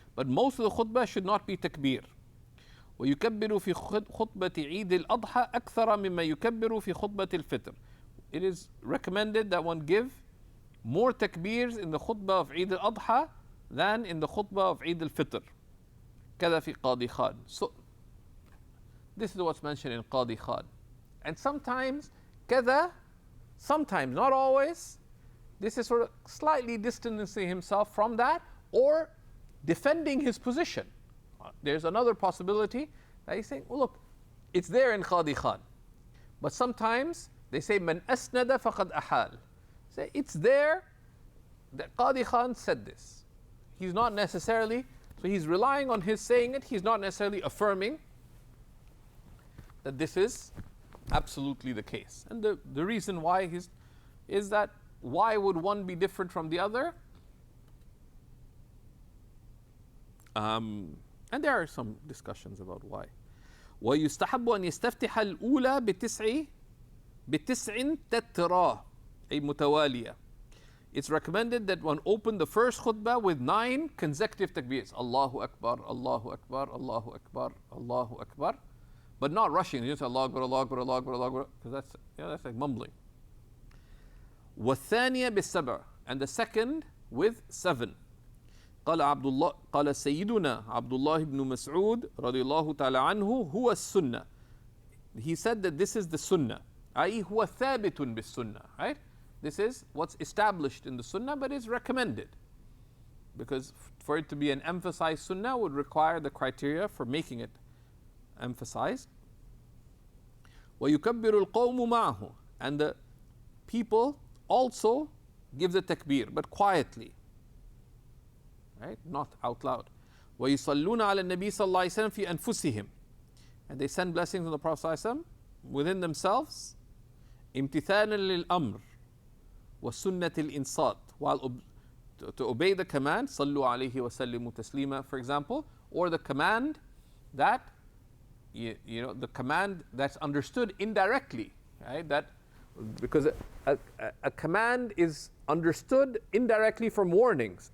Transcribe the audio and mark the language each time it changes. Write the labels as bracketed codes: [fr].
[en] But most of the khutbah should not be takbir. [ar] ويكبر في خطبة عيد الأضحى أكثر مما يكبر في خطبة الفطر. [en] It is recommended that one give more takbirs in the khutbah of Eid al-Adha than in the khutbah of Eid al-Fitr. [ar] كذا في قاضي خان. [en] So this is what's mentioned in Qadi Khan. And sometimes كذا, sometimes, not always, this is sort of slightly distancing himself from that or defending his position. There's another possibility that he's saying, well, look, it's there in Qadi Khan. But sometimes they say, [ar] Man asnada faqad ahal. [en] Say, it's there that Qadi Khan said this. He's not necessarily, so he's relying on his saying it, he's not necessarily affirming that this is absolutely the case. And the reason why is that why would one be different from the other? And there are some discussions about why. [ar] ويستحب أن يستفتح الأولى بتسع تتراه أي متوالية. [en] It's recommended that one open the first khutbah with 9 consecutive takbirs. Allahu Akbar, Allahu Akbar, Allahu Akbar, Allahu Akbar. But not rushing. You just Allahu Akbar, Allahu Akbar, Allahu Akbar, Allahu Akbar. Because that's like mumbling. [ar] والثانية بالسبع. [en] And the second with 7. [ar] قال سيدنا عبد الله بن مسعود رضي الله تعالى عنه هو السنة. [en] He said that this is the sunnah. [ar] أي هو ثابت بالسنة. Right? [en] This is what's established in the sunnah, but is recommended. Because for it to be an emphasized sunnah would require the criteria for making it emphasized. [ar] وَيُكَبِّرُ الْقَوْمُ مَعَهُ. [en] And the people also give the takbir, but quietly. Right? Not out loud. [ar] وَيُصَلُّونَ عَلى النَّبِي صلى الله عليه وسلم في أنفسهم. [en] And they send blessings on the Prophet صلى الله عليه وسلم within themselves. [ar] امتثالا للأمر وسنة الإنصات. [en] While to obey the command, [ar] صلوا عليه وسلموا تسليما, [en] for example, or the command that, the command that's understood indirectly, right? That because a command is understood indirectly from warnings.